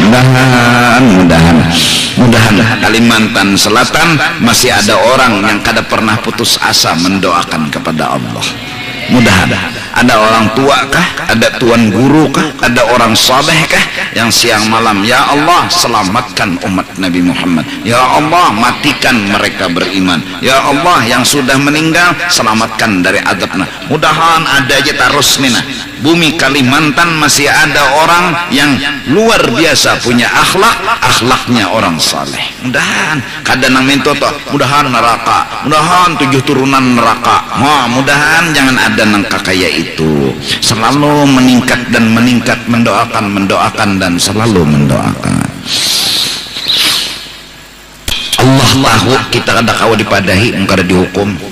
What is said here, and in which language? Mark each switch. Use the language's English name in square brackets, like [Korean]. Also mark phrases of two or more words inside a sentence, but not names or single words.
[Banjar] Mudahan Kalimantan Selatan masih ada orang yang kada pernah putus asa mendoakan kepada Allah. Mudahan ada orang tua kah, ada tuan guru kah, ada orang saleh kah yang siang malam, ya Allah selamatkan umat Nabi Muhammad, ya Allah matikan mereka beriman, ya Allah yang sudah meninggal selamatkan dari azabnya. Mudahan ada aja terus nih nah. Bumi Kalimantan masih ada orang yang luar biasa punya akhlaknya orang saleh. Mudahan kada nang minto toh, mudahan neraka, mudahan 7 turunan neraka. Mudahan jangan ada nang kakaya itu. Selalu meningkat dan meningkat, mendoakan dan selalu mendoakan. Allah tahu kita kada kawa dipadahi, kada dihukum.